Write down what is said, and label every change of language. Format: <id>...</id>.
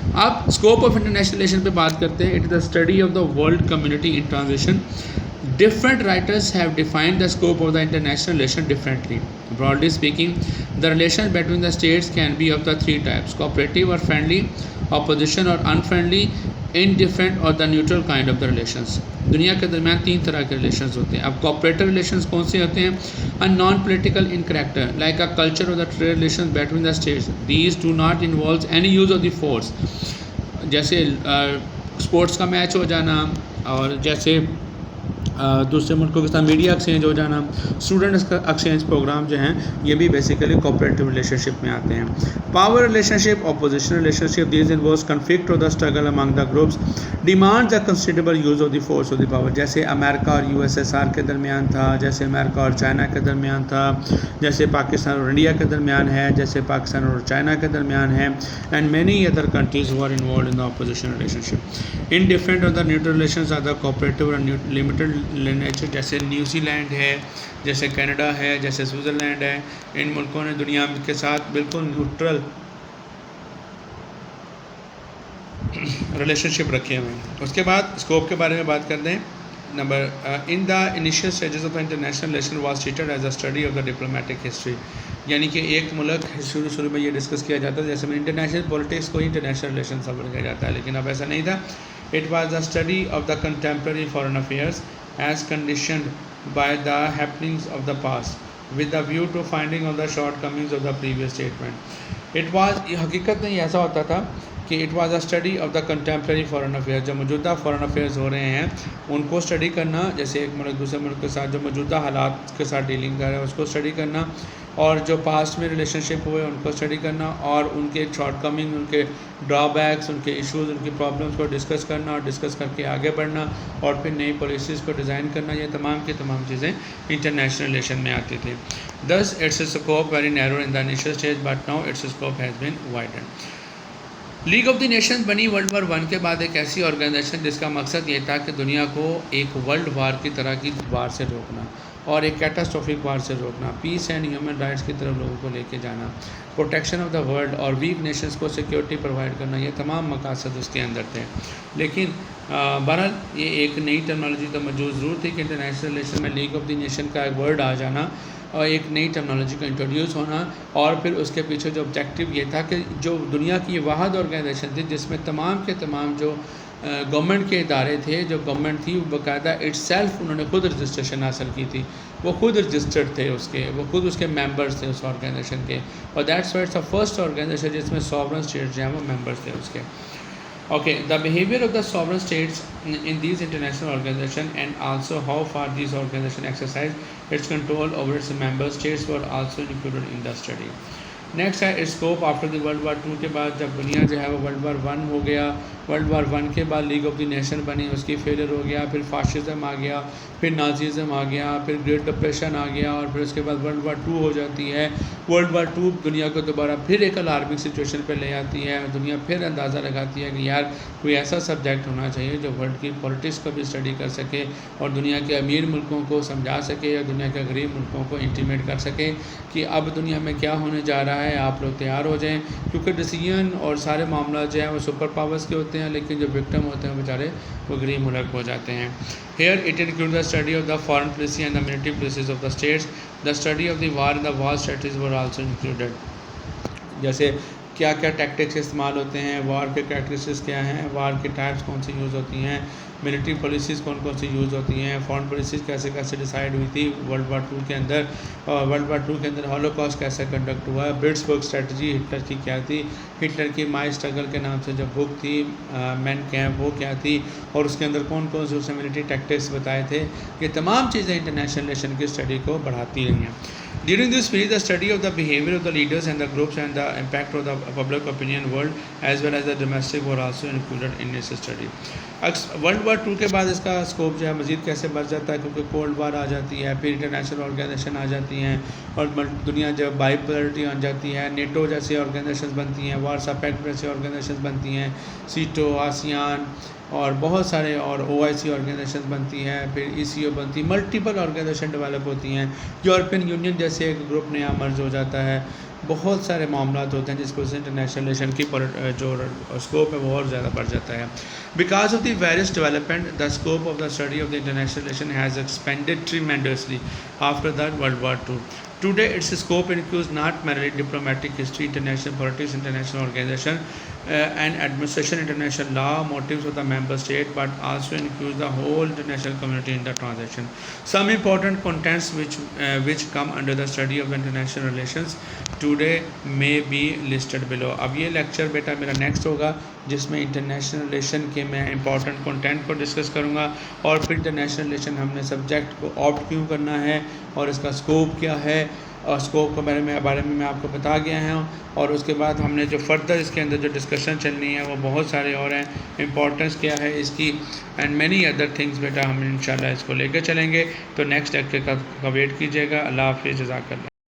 <ur>اب</ur> <en>scope of international relation</en> <ur>پہ بات کرتے ہیں.</ur> <en>It is the study of the world community in transition. Different writers have defined the scope of the international relation differently. Broadly speaking, the relations between the states can be of the three types: cooperative or friendly, opposition or unfriendly, indifferent or the neutral kind of the relations.</en> <ur>دنیا کے درمیان تین طرح کے relations ہوتے ہیں. اب cooperative relations کون سے ہوتے ہیں؟</ur> <en>Non political in character like a culture اور the trade relations between the states. These do not involves any use of the force.</en> <ur>جیسے اسپورٹس کا میچ ہو جانا، اور جیسے دوسرے ملکوں کے ساتھ میڈیا ایکسچینج ہو جانا، اسٹوڈنٹ ایکسچینج پروگرام جو ہیں یہ بھی بیسیکلی کوآپریٹو ریلیشن شپ میں آتے ہیں.</ur> <en>Power relationship, opposition relationship, these involves conflict اور the struggle among the groups demand the considerable use of the force of the power.</en> <ur>جیسے امریکہ اور یو ایس ایس آر کے درمیان تھا، جیسے امریکہ اور چائنا کے درمیان تھا، جیسے پاکستان اور انڈیا کے درمیان ہے، جیسے پاکستان اور چائنا کے درمیان ہے،</ur> <en>And many other countries who are involved in the opposition relationship. Indifferent or the neutral relations are the cooperative or limited nature.</en> <ur>جیسے نیوزی لینڈ ہے، جیسے کینیڈا ہے، جیسے سوئٹزرلینڈ ہے. ان ملکوں نے دنیا کے ساتھ بالکل نیوٹرل ریلیشن شپ رکھے ہوئے ہیں. اس کے بعد اسکوپ کے بارے میں بات کرتے ہیں.</ur> <en>Number in the initial stages of the international relation was treated as a study of the diplomatic history.</en> <ur>یعنی کہ ایک ملک شروع میں یہ ڈسکس کیا جاتا ہے جیسے میں انٹرنیشنل پولیٹکس کو انٹرنیشنل ریلیشن سمجھ کیا جاتا ہے، لیکن اب ایسا نہیں تھا.</ur> <en>It was the study of the contemporary foreign affairs as conditioned by the happenings of the past with the view to finding of the shortcomings of the previous statement. It was</en> <ur>حقیقت میں ایسا ہوتا تھا کہ</ur> <en>it was a study of the contemporary foreign affairs,</en> <ur>جو موجودہ foreign affairs ہو رہے ہیں ان کو اسٹڈی کرنا، جیسے ایک ملک دوسرے ملک کے ساتھ جو موجودہ حالات کے ساتھ ڈیلنگ کر رہے ہیں اس کو اسٹڈی کرنا، اور جو پاسٹ میں ریلیشن شپ ہوئے ان کو اسٹڈی کرنا، اور ان کے شارٹ کمنگ، ان کے ڈرا بیکس، ان کے ایشوز، ان کی پرابلمس کو ڈسکس کرنا، اور ڈسکس کر کے آگے بڑھنا، اور پھر نئی پالیسیز کو ڈیزائن کرنا. یہ تمام کی تمام چیزیں انٹرنیشنل ریلیشن میں آتی تھی.</ur> <en>Thus its scope very narrow in the initial stage, but now its scope has been widened.</en> <ur>League of the nations بنی ورلڈ وار 1 کے بعد ایک ایسی آرگنائزیشن جس کا مقصد یہ تھا کہ دنیا کو ایک ورلڈ وار کی طرح کی وار سے روکنا اور ایک کیٹاسٹروفک وار سے روکنا، پیس اینڈ ہیومن رائٹس کی طرف لوگوں کو لے کے جانا،</ur> <en>protection of the world</en> <ur>اور ویک نیشنز کو سیکیورٹی پرووائڈ کرنا. یہ تمام مقاصد اس کے اندر تھے. لیکن بہرحال یہ ایک نئی ٹرمنالوجی تو موجود ضرور تھی کہ انٹرنیشنل ریلیشن میں لیگ آف دی نیشن کا ایک ورڈ آ جانا اور ایک نئی ٹرمنالوجی کا انٹروڈیوس ہونا، اور پھر اس کے پیچھے جو آبجیکٹیو یہ تھا کہ جو دنیا کی یہ واحد آرگنائزیشن تھی جس میں تمام کے تمام جو گورنمنٹ کے ادارے تھے، جو گورنمنٹ تھی وہ باقاعدہ اٹ سیلف انہوں نے خود رجسٹریشن حاصل کی تھی، وہ خود رجسٹرڈ تھے اس کے، وہ خود اس کے ممبرس تھے اس آرگنائزیشن کے، اور</ur> <en>that's why it's the first organization</en> <ur>جس میں سوورن اسٹیٹس جو ہیں وہ ممبرس تھے اس کے.</ur> <en>Okay, the behavior of the sovereign states in these international organizations and also how far these organizations exercise its control over its member states were also included in the study.</en> <ur>Next ہے scope after the world war 2 کے بعد جب دنیا جو ہے وہ world war 1 ہو گیا، world war 1 کے بعد لیگ آف دی نیشن بنی، اس کی فیلئر ہو گیا، پھر فاشزم آ گیا، پھر نازیزم آ گیا، پھر گریٹ ڈپریشن آ گیا، اور پھر اس کے بعد ورلڈ وار 2 ہو جاتی ہے. ورلڈ وار 2 دنیا کو دوبارہ پھر ایک الارمنگ سچویشن پہ لے آتی ہے، اور دنیا پھر اندازہ لگاتی ہے کہ یار کوئی ایسا سبجیکٹ ہونا چاہیے جو ورلڈ کی پولیٹکس کو بھی اسٹڈی کر سکے اور دنیا کے امیر ملکوں کو سمجھا سکے اور دنیا کے غریب ملکوں کو انٹیمیٹ کر سکے کہ اب دنیا میں کیا ہونے جا رہا ہے، آپ لوگ تیار ہو جائیں. کیونکہ ڈیسیجن اور سارے معاملات جو ہیں وہ سپر پاورز کے ہوتے ہیں، لیکن جو وکٹم ہوتے ہیں بیچارے وہ غریب ملک ہو جاتے ہیں.</ur> <en>Here it include the study of the foreign policy and the military policies of the states. The study of the war and the war strategies were also included.</en> <ur>جیسے کیا کیا ٹیکٹکس استعمال ہوتے ہیں، وار کے کریکٹرسٹکس کیا ہیں، وار کی ٹائپس کون سی یوز ہوتی ہیں، ملٹری پالیسیز کون کون سی یوز ہوتی ہیں، فارن پالیسیز کیسے کیسے ڈیسائیڈ ہوئی تھی ورلڈ وار 2 کے اندر، ورلڈ وار 2 کے اندر ہولوکاسٹ کیسے کنڈکٹ ہوا، بلٹسبرگ اسٹریٹجی ہٹلر کی کیا تھی، ہٹلر کی مائی اسٹرگل کے نام سے جو بک تھی مین کیمپ وہ کیا تھی، اور اس کے اندر کون کون سے اسے ملٹری ٹیکٹکس بتائے تھے. یہ تمام چیزیں انٹرنیشنل ریلیشن کی اسٹڈی کو بڑھاتی رہی ہیں.</ur> <en>During this period, the study of the behavior of the leaders and the groups and the impact of the public opinion world as well as the domestic were also included in this study.</en> <ur>World war 2 کے بعد اس کا scope جو ہے مزید کیسے بڑھ جاتا ہے، کیونکہ کولڈ وار آ جاتی ہے، پھر انٹرنیشنل آرگنائزیشن آ جاتی ہیں اور دنیا جو بائی پولرٹی آ جاتی ہے، نیٹو جیسی آرگنائزیشنز بنتی ہیں، وارسا پیکٹ جیسی آرگنائزیشنز بنتی ہیں، سیٹو، آسیان اور بہت سارے، اور OIC آرگنائزیشنز بنتی ہیں، پھر ECO بنتی، ملٹیپل آرگنائزیشن ڈیولپ ہوتی ہیں، یورپین یونین جیسے ایک گروپ نیا مرج ہو جاتا ہے. بہت سارے معاملات ہوتے ہیں جس کو انٹرنیشنل ریلیشن کی جو اسکوپ ہے وہ اور زیادہ بڑھ جاتا ہے.</ur> <en>Because of the various development the scope of the study of the international relation has expanded tremendously after that world war 2. Today, its scope includes not merely diplomatic history, international politics, international organization and administration, international law, motives of the member state, but also includes the whole international community in the transaction. Some important contents which come under the study of international relations today may be listed below.</en> <ur>اب یہ lecture بیٹا میرا next ہوگا جس میں international relation کے میں important content کو discuss کروں گا، اور پھر انٹرنیشنل ریلیشن ہم نے سبجیکٹ کو آپٹ کیوں کرنا ہے اور اس کا اسکوپ کیا ہے، اور اسکوپ کے بارے میں آپ کو بتا گیا ہوں. اور اس کے بعد ہم نے جو فردر اس کے اندر جو ڈسکشن چلنی ہے وہ بہت سارے اور ہیں، امپورٹنس کیا ہے اس کی</ur> <en>and many other things</en> <ur>بیٹا ہم انشاءاللہ اس کو لے کے چلیں گے. تو نیکسٹ لیکچر کا ویٹ کیجیے گا. اللہ حافظ، جزاک اللہ.</ur>